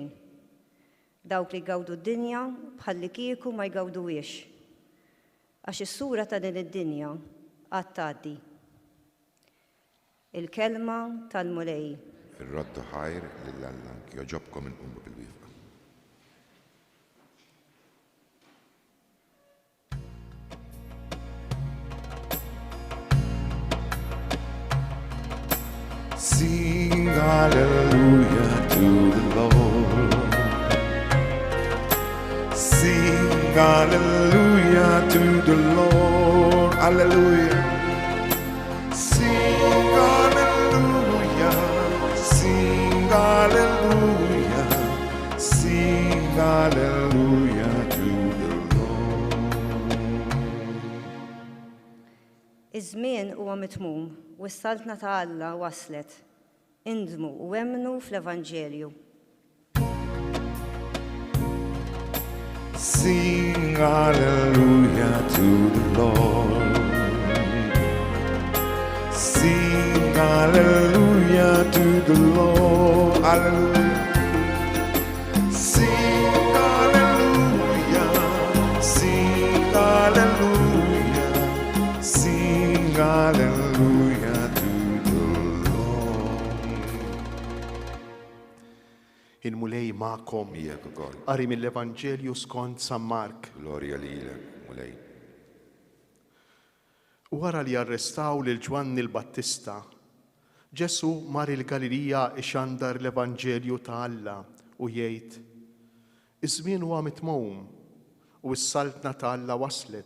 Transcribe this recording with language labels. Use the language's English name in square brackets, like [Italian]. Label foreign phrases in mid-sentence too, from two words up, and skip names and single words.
[Maltese] Dawk li jgawdu d-dinja bħalli kieku ma jgawduwiex. Għax is-sura ta' din id-dinja għad tgħaddi. Il-kelma tal-mulej. Ir-raddu ħajr lill-Alla joġobkom inqumu bil-wifqa. [English] Sing hallelujah to the Lord. Sing hallelujah to the Lord. Hallelujah. Sing hallelujah. Sing hallelujah. Sing hallelujah to the Lord. [Maltese] Iż-żmien huwa mitmum u s-saltna ta' Alla waslet. Indmu u emmnu fl-Evanġelju. [English] Sing hallelujah to the Lord. Sing hallelujah to the Lord. Hallelujah. Sing hallelujah. Sing hallelujah. Sing hallelujah to the Lord. [Maltese] Il-mulej ma'kom. Mijek ukoll. Qari mill-Evanġelju skont San Mark. Glorja lilek, mulej. Wara li arrestaw lil Ġwanni l-Battista, Ġesu mar il-Galilija ixandar l-Evanġelju ta' Alla u jgħid: Iż-żmien huwa mitmum u s-saltna ta' Alla waslet.